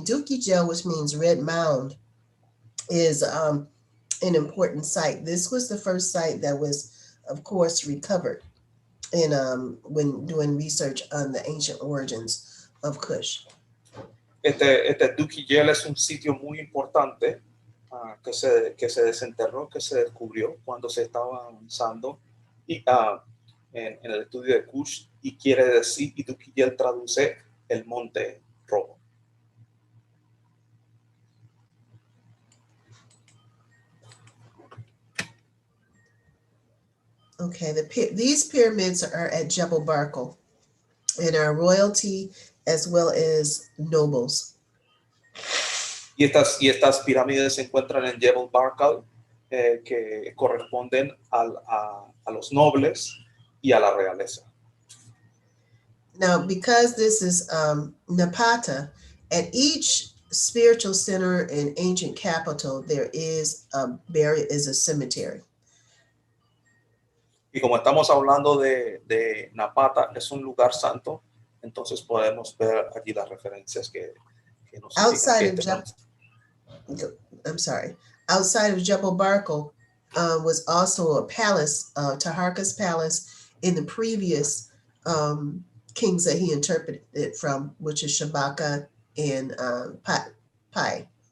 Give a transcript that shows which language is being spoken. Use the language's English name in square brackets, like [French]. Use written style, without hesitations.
[English] Dookie Gel, which means red mound, is an important site. This was the first site that was, of course, recovered in when doing research on the ancient origins of Kush. [Spanish] Este Dookie Gel es un sitio muy importante que se desenterró, que se descubrió cuando se estaba avanzando y, en el estudio de Kush, y quiere decir, y Dookie Gel traduce el monte rojo. [English] Okay, these pyramids are at Jebel Barkal and are royalty as well as nobles. [Spanish] Y estas pirámides se encuentran en Jebel Barkal, que corresponden a los nobles y a la realeza. [English] Now, because this is Napata, at each spiritual center and ancient capital, there is a cemetery. [Spanish] Y como estamos hablando de Napata, es un lugar santo, entonces podemos ver allí las referencias que nos [English] Outside [Spanish] indican [English] of outside of Jebel Barkal was also a palace, Taharka's palace, in the previous kings that he interpreted it from, which is Shabaka and Pai.